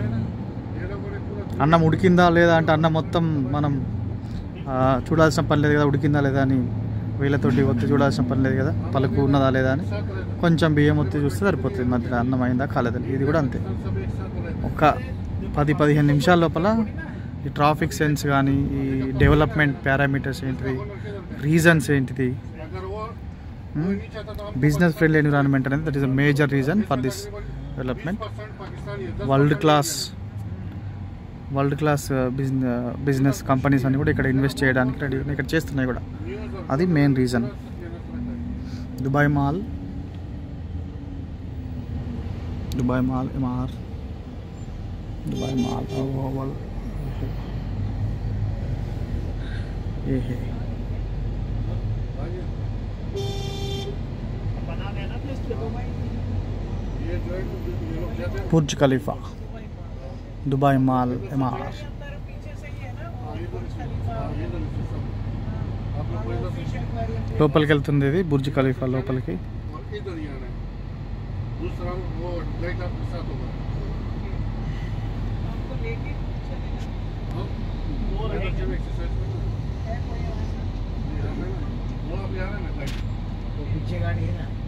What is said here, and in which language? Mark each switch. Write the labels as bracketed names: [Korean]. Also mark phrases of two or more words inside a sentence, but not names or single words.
[Telugu] అన్నం ఉడికిందా లేదా అంటే అన్నం మొత్తం మనం చూడాల్సిన పని లేదు కదా, ఉడికిందా లేదా అని వీళ్ళతోటి ఒత్తి చూడాల్సిన పని లేదు కదా, పలుకు ఉన్నదా లేదా అని కొంచెం బియ్యం ఒత్తి చూస్తే సరిపోతుంది. మధ్యలో అన్నం అయిందా కాలేదని. ఇది కూడా అంతే. ఒక 10-15 నిమిషాల లోపల ఈ [English] traffic sense [Telugu] కానీ, ఈ [English] development parameters [Telugu] ఏంటిది, రీజన్స్ ఏంటిది, [English] business friendly environment [Telugu] అనేది [English] that is a major reason for this development. world class business companies [Telugu] అన్ని కూడా ఇక్కడ ఇన్వెస్ట్ చేయడానికి రెడీ ఉన్నాయి, ఇక్కడ చేస్తున్నాయి కూడా. అది [English] main reason. [Telugu] దుబాయ్ మాల్ MR, దుబాయ్ మాల్ ఓవల్ [Hindi] ये है. बुर्ज खलीफा, दुबई माल MR. [Telugu] లోపలికి వెళ్తుంది ఇది బుర్జ్ ఖలీఫా లోపలికి. [Hindi] पीछे गाड़ी है ना,